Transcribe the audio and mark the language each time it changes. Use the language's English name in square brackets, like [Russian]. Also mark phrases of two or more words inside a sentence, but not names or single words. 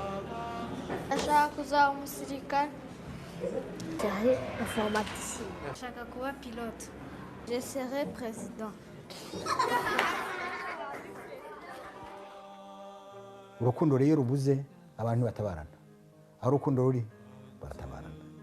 [Kinyarwanda] Ndashaka kuzaba umusirikare. Cyari informaticien. Ndashaka kuba pilote. [French] Je serai président. [Kinyarwanda] Urukundo rero rubuze abantu batabarana. Aho urukundo ruri baratabarana.